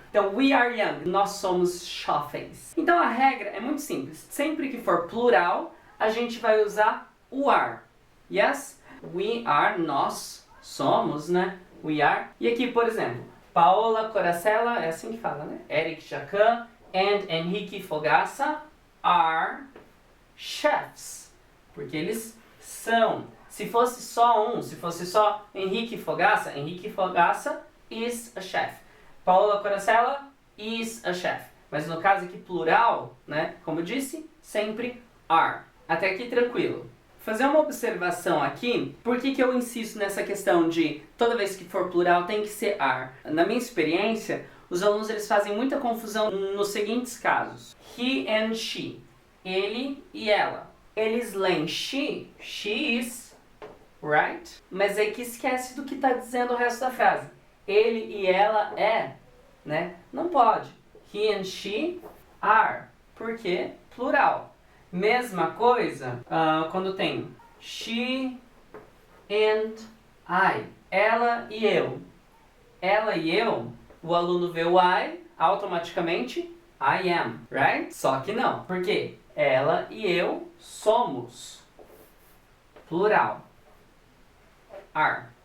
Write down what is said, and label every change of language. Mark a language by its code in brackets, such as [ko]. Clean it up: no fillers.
[pt] Então, [en] we are young, [pt] nós somos jovens. Então, a regra é muito simples. Sempre que for plural, a gente vai usar o are. Yes? [en] We are, [pt] nós somos, [en] né? We are. [pt] E aqui, por exemplo, Paola Coracella, é assim que fala, né? [en] Eric Jacan and Henrique Fogaça are chefs. [pt] Porque eles são. Se fosse só um, se fosse só Henrique Fogaça [en] is a chef. Paola Coracella is a chef. [pt] Mas no caso aqui plural, né? Como eu disse, sempre are. Até aqui tranquilo. Fazer uma observação aqui, por que eu insisto nessa questão de toda vez que for plural tem que ser are? Na minha experiência, os alunos eles fazem muita confusão nos seguintes casos. He and she, ele e ela. Eles leem [en] she is, right? [pt] Mas é que esquece do que está dizendo o resto da frase. ele e ela é, né? Não pode. [en] He and she are, porque plural. [pt] Mesma coisa quando tem she and I, ela e eu. Ela e eu, o aluno vê o I, automaticamente [en] I am, [pt] right? Só que não, porque ela e eu somos, plural, are.